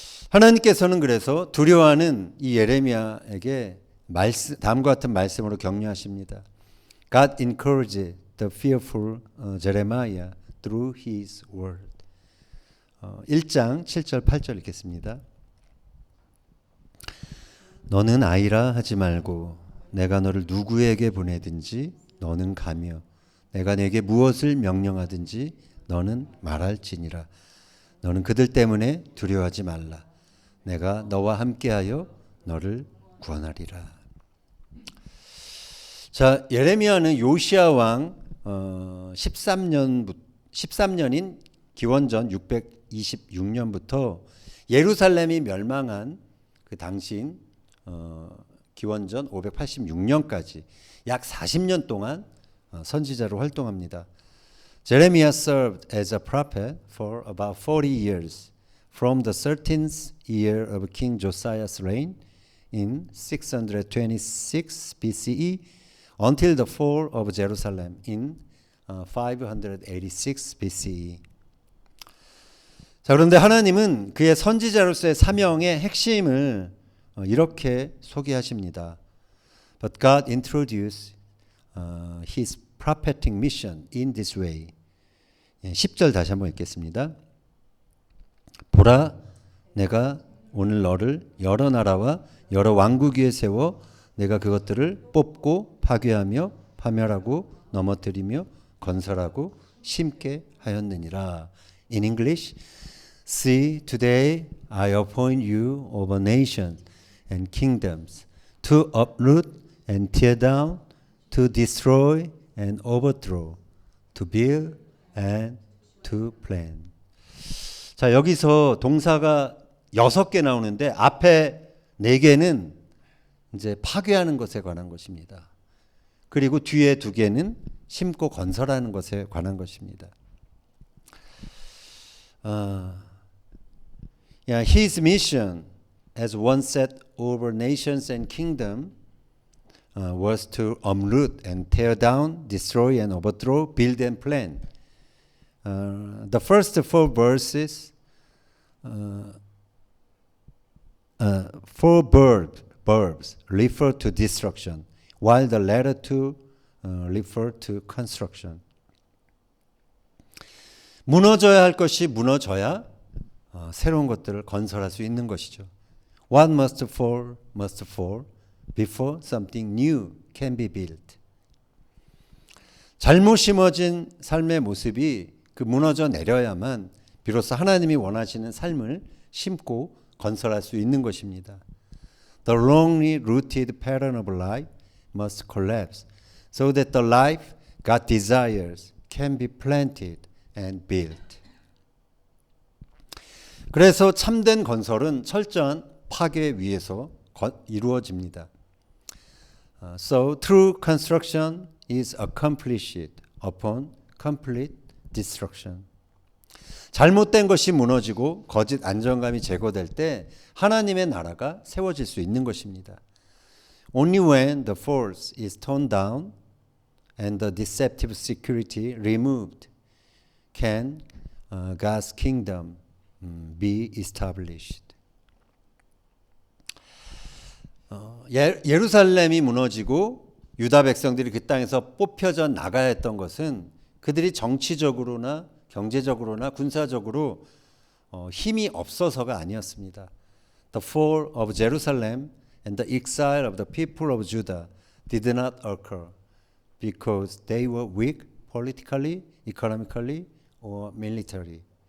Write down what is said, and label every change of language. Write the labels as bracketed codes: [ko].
[ko] 하나님께서는 그래서 두려워하는 이 예레미야에게 다음과 같은 말씀으로 격려하십니다. [en] God encouraged the fearful Jeremiah through his word. [ko] 1장 7절 8절 읽겠습니다. 너는 아이라 하지 말고 내가 너를 누구에게 보내든지 너는 가며 내가 내게 무엇을 명령하든지 너는 말할지니라. 너는 그들 때문에 두려워하지 말라. 내가 너와 함께하여 너를 구원하리라. 자, 예레미야는 요시야 왕 13년인 기원전 626년부터 예루살렘이 멸망한 그 당시인 기원전 586년까지 약 40년 동안 선지자로 활동합니다. [en] Jeremiah served as a prophet for about 40 years from the 13th year of King Josiah's reign in 626 BCE until the fall of Jerusalem in 586 BCE. [ko] 자, 그런데 하나님은 그의 선지자로서의 사명의 핵심을 이렇게 소개하십니다. [en] But God introduced his prophetic mission in this way. [ko] 10절 다시 한번 읽겠습니다. 보라, 내가 오늘 너를 여러 나라와 여러 왕국 위에 세워 내가 그것들을 뽑고 파괴하며 파멸하고 넘어뜨리며 건설하고 심게 하였느니라. [en] In English, see, today I appoint you over nations and kingdoms to uproot and tear down, to destroy and overthrow, to build and to plan. [ko] 자, 여기서 동사가 6개 나오는데 앞에 4개는 이제 파괴하는 것에 관한 것입니다. 그리고 뒤에 2개는 심고 건설하는 것에 관한 것입니다. [en] His mission as one set over nations and kingdom was to uproot and tear down, destroy and overthrow, build and plan. The first 4 verses, 4 verbs refer to destruction, while the latter 2 refer to construction. [ko] 무너져야 할 것이 무너져야 새로운 것들을 건설할 수 있는 것이죠. [en] What must fall before something new can be built. [ko] 잘못 심어진 삶의 모습이 그 무너져 내려야만 비로소 하나님이 원하시는 삶을 심고 건설할 수 있는 것입니다. [en] The wrongly rooted pattern of life must collapse so that the life God desires can be planted and built. [ko] 그래서 참된 건설은 철저한 파괴 위에서 이루어집니다. [en] So true construction is accomplished upon complete destruction. [ko] 잘못된 것이 무너지고 거짓 안정감이 제거될 때 하나님의 나라가 세워질 수 있는 것입니다. [en] Only when the false is torn down and the deceptive security removed, can God's kingdom be established? [ko] 예루살렘이 무너지고 유다 백성들이 그 땅에서 뽑혀져 나가야 했던 것은 그들이 정치적으로나 경제적으로나 군사적으로 힘이 없어서가 아니었습니다. [en] The fall of Jerusalem and the exile of the people of Judah did not occur because they were weak politically, economically, or militarily.